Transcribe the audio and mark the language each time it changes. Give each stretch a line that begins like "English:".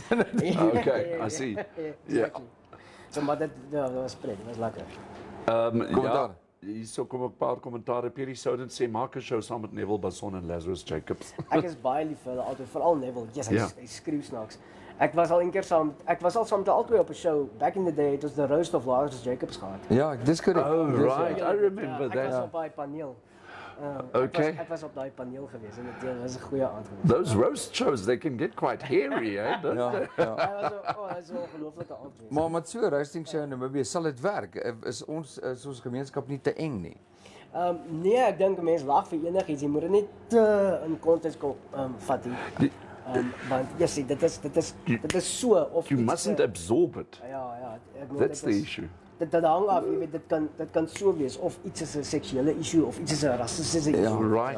English: Okay, I see. Ja.
Afrikaans: So maar dit was pret, dit was lekker. Ja, hier kom 'n paar kommentare. Pierre Souden sê maak 'n show saam met Neville Basson en Lazarus Jacobs. Ek is baie lief vir hulle altyd, veral Neville. Yes, hy skreeu snaaks. Ek was al een keer saam met albei op 'n show.
English: Back in the day, it was the roast of Lazarus Jacobs gehad.
Afrikaans: Ja, dis korrek.
English: Oh right, I remember that.
Afrikaans: Ek was op daai paneel. Ek was op daai paneel gewees en dit was 'n goeie aand geweest.
English: Those roast shows, they can get quite hairy, eh?
Afrikaans: Dit was 'n ongelooflike aand geweest. Maar met so 'n roasting show in Namibië sal dit werk. Is ons gemeenskap nie te eng nie? Nee, ek dink mense lag vir enigiets. Jy moet dit nie te in konteks vat nie. Want jy dit is so of
English: you mustn't absorb it.
Afrikaans: Ja,
English: That's the issue.
Afrikaans: Dit hang af, jy weet, dit kan so wees of iets is 'n seksuele issue of iets is 'n rassistiese issue.